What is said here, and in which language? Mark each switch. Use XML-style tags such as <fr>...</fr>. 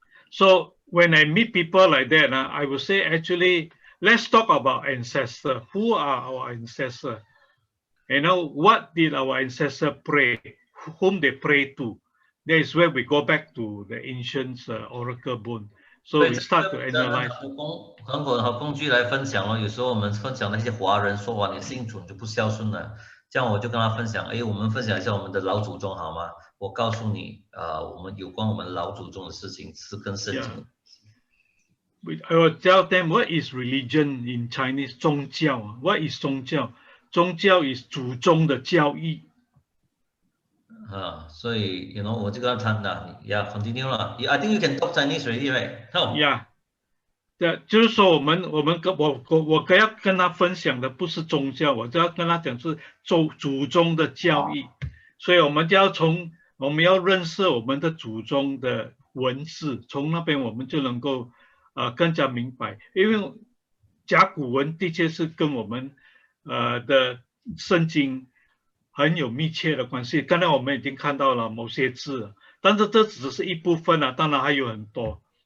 <en>So when I meet people like that, I would say actually let's talk about ancestors. Who are our ancestors? What did our ancestors pray? Whom they pray to? That is where we go back to the ancient oracle bone. So we start to analyze.</en> <zh>很好工具来分享咯。有时候我们分享那些华人说哇，你信主你就不孝顺了，这样我就跟他分享，我们分享一下我们的老祖宗好吗？我告诉你，我们有关我们老祖宗的事情是跟圣经。</zh> <en>I will tell them what is religion in Chinese. 宗教 What is 宗教？</en> <zh>宗教 is 祖宗的教义。所以我就跟他谈了，</zh> <en>，continue 了。I think you can talk Chinese already, right? No. Yeah.</en> <zh>就是说我要跟他分享的不是宗教，我就要跟他讲是祖宗的教义，所以我们要认识我们的祖宗的文字，从那边我们就能够更加明白，因为甲骨文的确是跟我们的圣经很有密切的关系。刚才我们已经看到了某些字，但是这只是一部分啊，当然还有很多。</zh>